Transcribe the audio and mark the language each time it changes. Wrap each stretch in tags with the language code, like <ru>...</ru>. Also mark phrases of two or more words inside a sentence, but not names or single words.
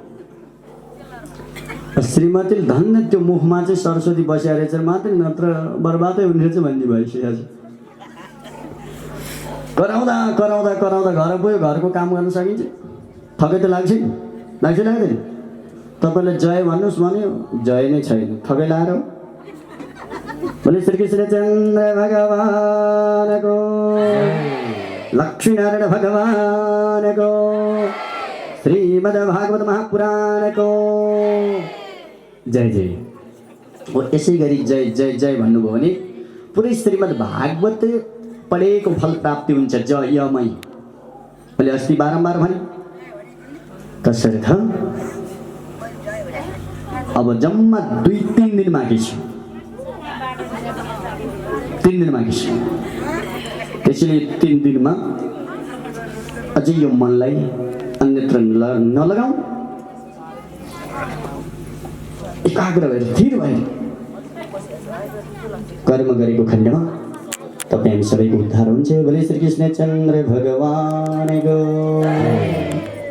<ne>श्रीमतीले धन्न त्यो मुखमा चाहिँ सरस्वती बसिया रहेछ मात्रै, नत्र बर्बादै हुने रहेछ भन्ने भइसकेको छ। कराउँदा कराउँदा कराउँदा घर गयो, घरको काम गर्न सकिन्छ? थकै त लाग्छ नि, लाग्छ लाग्दैन? तपाईँले जय भन्नुहोस् भन्यो, जय नै छैन, थकै लाएर।</ne> <hi>बोले श्री कृष्णचंद्र भगवान को, लक्ष्मी नारायण भगवान को, श्रीमद् भागवत महापुराण को जय जय।</hi> <ne>और यसै गरी जय जय जय भन्नुभयो भने पुरै श्रीमद् भागवत पढेको फल प्राप्ति हुन्छ जयमय। मैले अस्ति बारम्बार भने तसर्थ अब जम्मा 2-3 दिन बाँकी छ, 3 दिन बाँकी छ। त्यसैले 3 दिनमा अझै यो मनलाई अन्यत्र नलगाऊ, एकाग्र भएर स्थिर भएर कर्म गरेको खण्डमा तपाईँ हामी सबैको उद्धार हुन्छ।</ne> <hi>बोले श्री कृष्ण चन्द्र भगवानको।</hi>